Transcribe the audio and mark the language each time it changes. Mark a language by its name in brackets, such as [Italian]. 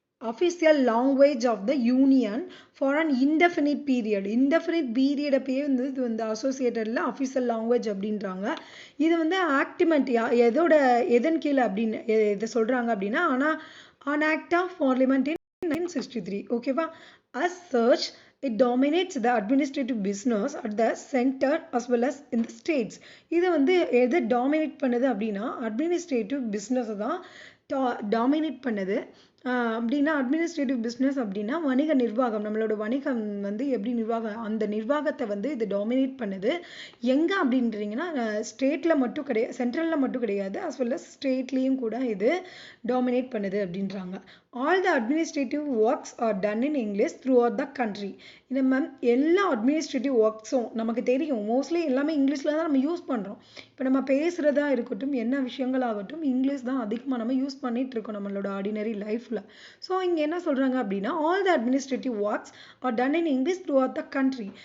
[English] official language of the union for an indefinite period. [Tamil] Indefinite period அப்பயே வந்து இது வந்து அசோசியேட்டட்ல official language அப்படின்றாங்க. இது வந்து ஆக்டிமெண்ட் எதன் கீழே அப்படின்னு இதை சொல்றாங்க அப்படின்னா [English] an act of parliament in 1963. [Tamil] ஓகேவா? [English] As such, it dominates the administrative business at the center as well as in the states. [Tamil] இது வந்து எது டாமினேட் பண்ணுது அப்படின்னா அட்மினிஸ்ட்ரேட்டிவ் பிஸ்னஸ் தான் டாமினேட் பண்ணுது. அப்படின்னா அட்மினிஸ்ட்ரேட்டிவ் பிஸ்னஸ் அப்படின்னா வணிக நிர்வாகம், நம்மளோட வணிகம் வந்து எப்படி நிர்வாகம், அந்த நிர்வாகத்தை வந்து இது டாமினேட் பண்ணுது. எங்கே அப்படின்றீங்கன்னா ஸ்டேட்டில் மட்டும் கிடையாது, சென்ட்ரலில் மட்டும் கிடையாது, as well as ஸ்டேட்லேயும் கூட இது டாமினேட் பண்ணுது அப்படின்றாங்க. [English] All the administrative works are done in English throughout the country. [Tamil] நம்ம எல்லா அட்மினிஸ்ட்ரேட்டிவ் ஒர்க்ஸும் நமக்கு தெரியும், மோஸ்ட்லி எல்லாமே இங்கிலீஷில் தான் நம்ம யூஸ் பண்ணுறோம். இப்போ நம்ம பேசுகிறதா இருக்கட்டும், என்ன விஷயங்கள் ஆகட்டும், இங்கிலீஷ் தான் அதிகமாக நம்ம யூஸ் பண்ணிகிட்டு இருக்கோம் நம்மளோட ஆர்டினரி லைஃப்பில். ஸோ இங்கே என்ன சொல்கிறாங்க அப்படின்னா [English] All the administrative works are done in English throughout the country.